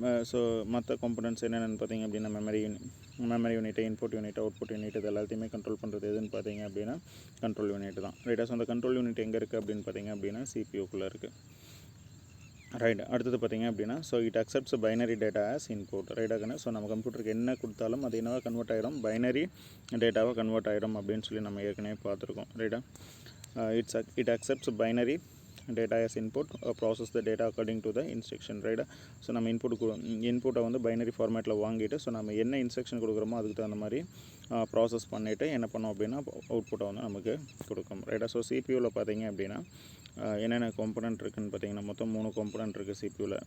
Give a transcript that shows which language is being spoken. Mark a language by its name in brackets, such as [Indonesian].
[Tamil] So மற்ற components என்னென்னு பார்த்தீங்க அப்படின்னா memory unit, input unit, output unit, இது எல்லாத்தையுமே கண்ட்ரோல் பண்ணுறது எதுன்னு பார்த்தீங்க அப்படின்னா கண்ட்ரோல் யூனிட் தான். ரைட்டா. ஸோ அந்த கண்ட்ரோல் யூனிட் எங்கே இருக்குது அப்படின்னு பார்த்தீங்க அப்படின்னா CPUக்குள்ளே இருக்குது. ரைட். [English] அடுத்தது பார்த்திங்க அப்படின்னா so it accepts binary data as input. [Tamil] ரைட்டாகண்ணா. So நம்ம கம்ப்யூட்டருக்கு என்ன கொடுத்தாலும் அது என்னவா கன்வெர்ட் ஆகிடும், பைனரி டேட்டாவாக கன்வெர்ட் ஆகிடும் அப்படின்னு சொல்லி நம்ம ஏற்கனவே பார்த்துருக்கோம். ரைட்டா. [English] It accepts binary data as input process the data according to the instruction. [Tamil] ரைட்டா. ஸோ நம்ம இன்புட்டை வந்து பைனரி ஃபார்மேட்டில் வாங்கிட்டு ஸோ நம்ம என்ன இன்ஸ்ட்ரக்ஷன் கொடுக்குறோமோ அதுக்கு தகுந்த மாதிரி ப்ராசஸ் பண்ணிவிட்டு என்ன பண்ணோம் அப்படின்னா அவுட்புட்டை வந்து நமக்கு கொடுக்கும். ரைட்டா. ஸோ CPUவில் பார்த்தீங்க அப்படின்னா என்னென்ன காம்பனன்ட் இருக்குதுன்னு பார்த்தீங்கன்னா மொத்தம் 3 காம்பனன்ட் இருக்குது CPUவில்.